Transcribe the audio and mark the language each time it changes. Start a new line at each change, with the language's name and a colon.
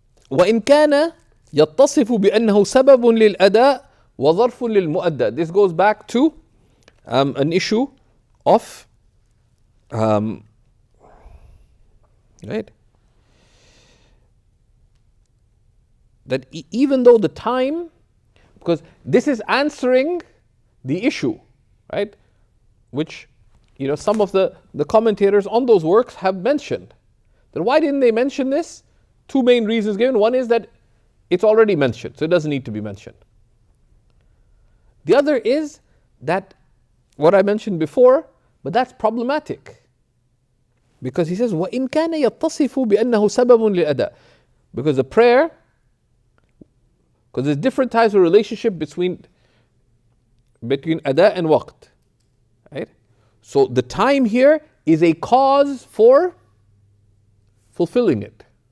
Arabic: وإن كان يتصف بأنه سبب للأداء وظرف للمؤدى.
English: This goes back to an issue of right, that even though the time, because this is answering the issue, right, which some of the commentators on those works have mentioned. Then why didn't they mention this? Two main reasons given. One is that it's already mentioned, so it doesn't need to be mentioned. The other is that what I mentioned before, but that's problematic. Because he says,
Arabic: وَإِن كَانَ يَتَّصِفُ بِأَنَّهُ سَبَبٌ لِلْأَدَاءِ.
English: Because the prayer, because there's different types of relationship between ada and waqt. Right? So the time here is a cause for fulfilling it.